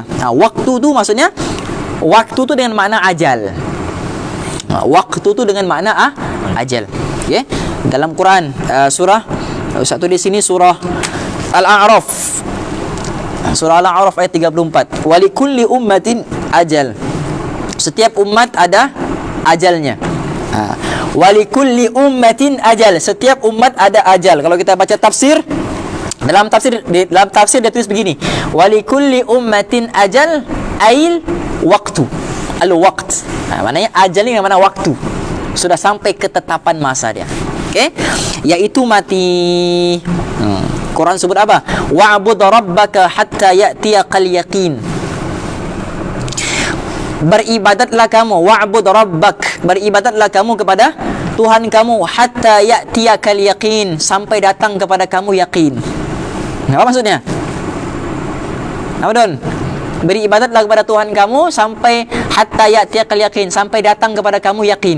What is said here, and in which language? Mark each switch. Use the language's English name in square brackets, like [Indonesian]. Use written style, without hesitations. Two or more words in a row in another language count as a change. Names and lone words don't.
[Malay] Waktu tu maksudnya, waktu tu dengan makna ajal. Waktu tu dengan makna ajal. Okay? Dalam Quran surah satu di sini surah Al-A'raf. Surah Al-A'raf ayat 34. [Arabic] ولكل أمة أجل. [Malay] Setiap umat ada ajalnya. [Arabic] ولكل أمة أجل. [Malay] Setiap umat ada ajal. Kalau kita baca tafsir, dalam tafsir dia tulis begini. [Arabic] ولكل أمة أجل أي الوقت. الوقت. [Malay] Maknanya ajal ni mana waktu. Sudah sampai ketetapan masa dia. Okey? Yaitu mati. Quran sebut apa? [Arabic] واعبد ربك حتى يأتيك اليقين. [Malay] Beribadatlah kamu, [Arabic] واعبد ربك. [Malay] Beribadatlah kamu kepada Tuhan kamu [Arabic] حتى يأتيك اليقين, [Malay] sampai datang kepada kamu yakin. Apa maksudnya? Apa Don? Beribadatlah kepada Tuhan kamu sampai [Arabic] حتى يأتيك اليقين, [Malay] sampai datang kepada kamu yakin.